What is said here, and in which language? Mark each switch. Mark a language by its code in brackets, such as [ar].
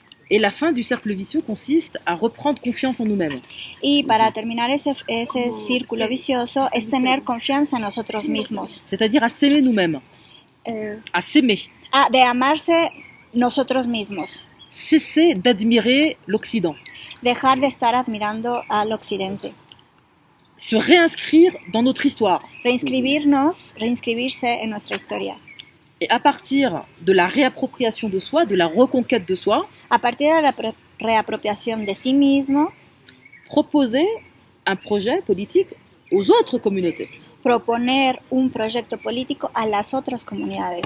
[fr] Et la fin du cercle vicieux consiste à reprendre confiance en nous-mêmes. [es] Y para terminar ese círculo vicioso es tener confianza en nosotros mismos. [fr] C'est-à-dire à s'aimer nous-mêmes. À s'aimer. [es] De amarse nosotros mismos. [fr] Cesser d'admirer l'Occident. [es] Dejar de estar admirando al occidente. [fr] Se réinscrire dans notre histoire. [es] Reinscribirse en nuestra historia. [fr] Et à partir de la réappropriation de soi, de la reconquête de soi, [es] a partir de la reapropiación de sí mismo, [fr] proposer un projet politique aux autres communautés. [es] Proponer un proyecto político a las otras comunidades.